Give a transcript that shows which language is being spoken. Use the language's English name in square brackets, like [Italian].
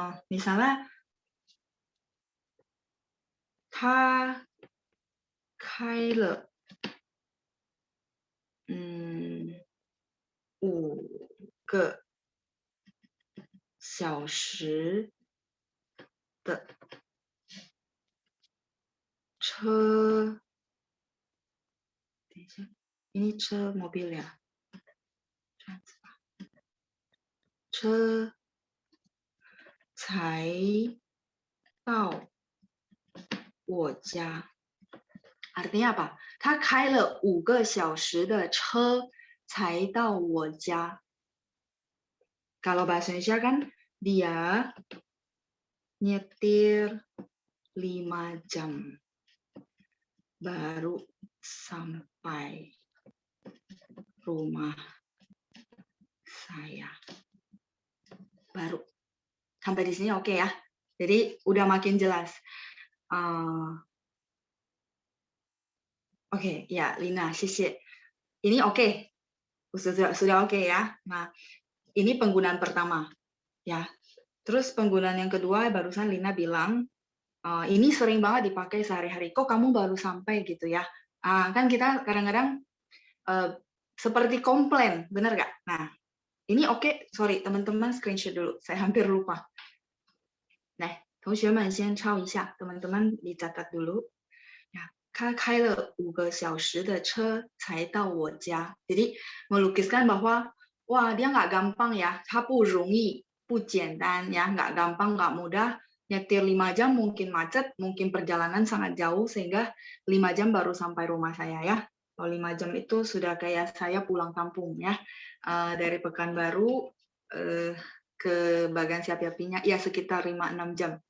[Indonesian] Misalnya, [Chinese] 他开了5个小时的车. 等一下, [Indonesian] ini 车 mobil ya. [Chinese] 车才到我家. [Indonesian] Artinya apa? [Chinese] 他开了5个小时的车才到我家. [Indonesian] Kalau bahasa Indonesia kan dia nyetir 5 jam baru sampai rumah saya. Baru. Sampai di sini oke ya. Jadi udah makin jelas. Oke, ya Lina, 谢谢. Ini oke. Sudah oke ya. Nah, ini penggunaan pertama ya. Terus penggunaan yang kedua barusan Lina bilang ini sering banget dipakai sehari-hari. Kok kamu baru sampai gitu ya? Kan kita kadang-kadang seperti komplain, benar nggak? Nah, ini oke. Sorry, teman-teman screenshot dulu. Saya hampir lupa. Nah, [Chinese] 同学们先抄一下, [Indonesian] teman-teman dicatat dulu. [Chinese] 他开了5个小时的车才到我家. [Indonesian] Jadi melukiskan bahwa wah dia nggak gampang ya, [Chinese] 他不容易, 不简单 [Indonesian] ya, nggak gampang, nggak mudah. Nyetir 5 jam mungkin macet, mungkin perjalanan sangat jauh sehingga 5 jam baru sampai rumah saya ya. Kalau 5 jam itu sudah kayak saya pulang kampung ya. Dari Pekanbaru ke Bagan Siapi-Apinya ya sekitar 5-6 jam.